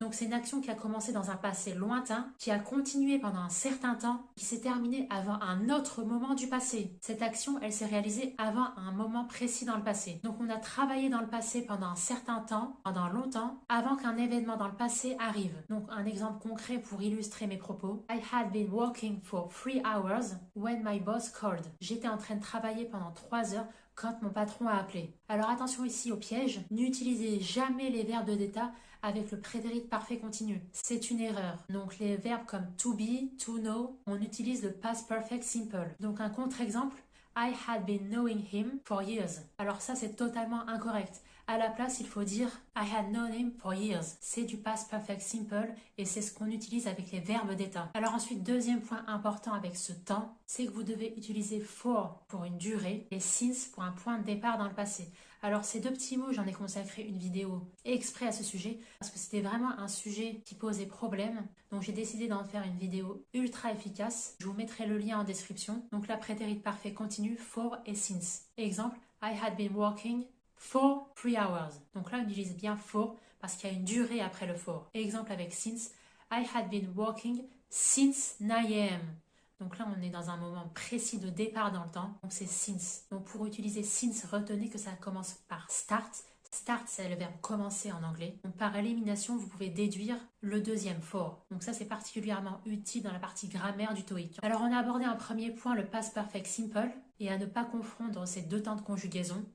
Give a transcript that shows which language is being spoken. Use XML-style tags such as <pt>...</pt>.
<fr>Donc c'est une action qui a commencé dans un passé lointain, qui a continué pendant un certain temps, qui s'est terminée avant un autre moment du passé. Cette action, elle s'est réalisée avant un moment précis dans le passé. Donc on a travaillé dans le passé pendant un certain temps, pendant longtemps, avant qu'un événement dans le passé arrive. Donc un exemple concret pour illustrer mes propos.</fr> <en>I had been working for 3 hours when my boss called.</en> <fr>J'étais en train de travailler pendant 3 heures quand mon patron a appelé. Alors attention ici au piège, n'utilisez jamais les verbes d'état avec le prétérit parfait continu. C'est une erreur. Donc les verbes comme to be, to know, on utilise le past perfect simple.</fr> <en>Donc un contre-exemple, I had been knowing him for years.</en> <fr>Alors ça c'est totalement incorrect. À la place, il faut dire I had known him for years. C'est du past perfect simple et c'est ce qu'on utilise avec les verbes d'état. Alors ensuite, deuxième point important avec ce temps, c'est que vous devez utiliser for pour une durée et since pour un point de départ dans le passé. Alors ces deux petits mots, j'en ai consacré une vidéo exprès à ce sujet parce que c'était vraiment un sujet qui posait problème. Donc j'ai décidé d'en faire une vidéo ultra efficace. Je vous mettrai le lien en description. Donc la prétérit parfait continue, for et since.</fr> <en>Exemple, I had been working for 3 hours.</en> <fr>Donc là, on utilise bien for parce qu'il y a une durée après le for.</fr> <en>Exemple avec since, I had been working since 9 a.m.</en> <fr>Donc là, on est dans un moment précis de départ dans le temps. Donc c'est since. Donc pour utiliser since, retenez que ça commence par start. Start, c'est le verbe commencer en anglais. Donc par élimination, vous pouvez déduire le deuxième for. Donc ça, c'est particulièrement utile dans la partie grammaire du TOEIC. Alors on a abordé un premier point, le past perfect simple, et à ne pas confondre ces deux temps de conjugaison.</fr>